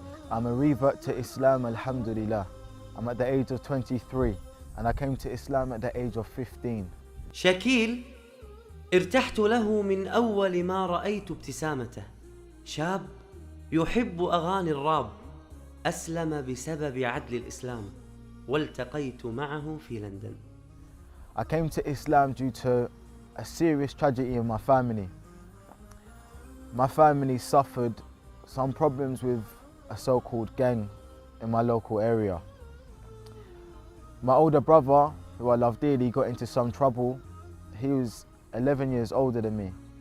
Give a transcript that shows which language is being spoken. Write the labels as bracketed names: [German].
[English] I'm a revert to Islam, alhamdulillah. I'm at the age of 23 and I came to Islam at the age of 15. [Arabic] شكيل ارتحت له من أول ما رأيت ابتسامته. شاب يحب أغاني الراب، أسلم بسبب عدل الإسلام، والتقيت معه في لندن. [English] I came to Islam due to a serious tragedy in my family. My family suffered some problems with a so-called gang in my local area. My older brother, who I love dearly, got into some trouble. He was 11 years older than me.